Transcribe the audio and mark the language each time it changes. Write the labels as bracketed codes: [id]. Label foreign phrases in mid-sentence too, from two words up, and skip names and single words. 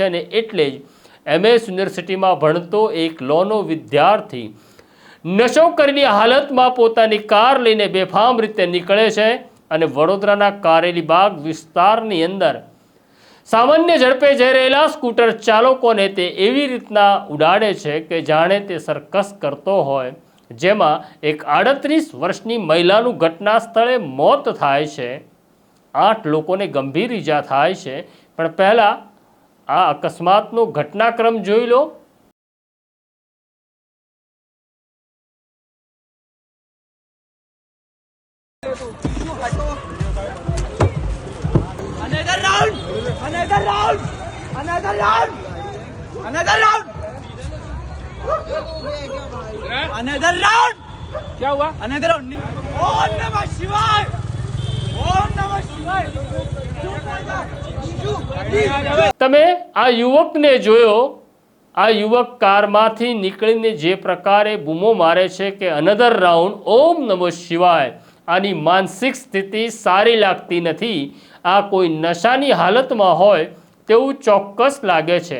[gu] અને એટલે જ MS યુનિવર્સિટીમાં ભણતો એક લોનો વિદ્યાર્થી નશો કરીને હાલતમાં પોતાની કાર લઈને બેફામ રીતે નીકળે છે અને વડોદરાના કારેલીબાગ વિસ્તારની અંદર સામાન્ય ઝડપે જઈ રહેલા સ્કૂટર ચાલકોને તે એવી રીતના ઉડાડે છે કે જાણે તે સર્કસ કરતો હોય, જેમાં એક 38 વર્ષની મહિલાનું ઘટના સ્થળે મોત થાય છે। 8 લોકોને ગંભીર ઈજા થાય છે। પણ પહેલા આ અકસ્માતનો ઘટનાક્રમ જોઈ લો। [en] Another round! Another round! Another round! Another round! Another round! [hi] क्या हुआ? [en] Another round! [sa] ओम नमः शिवाय! ओम नमः शिवाय! [gu] તમે આ યુવકને જોયો। આ યુવક કારમાંથી નીકળીને જે પ્રકારે બૂમો મારે છે કે [en] another round, [sa] ઓમ નમઃ શિવાય। [gu] આની માનસિક સ્થિતિ સારી લાગતી નથી। આ કોઈ નશાની હાલતમાં હોય તેવું ચોક્કસ લાગે છે।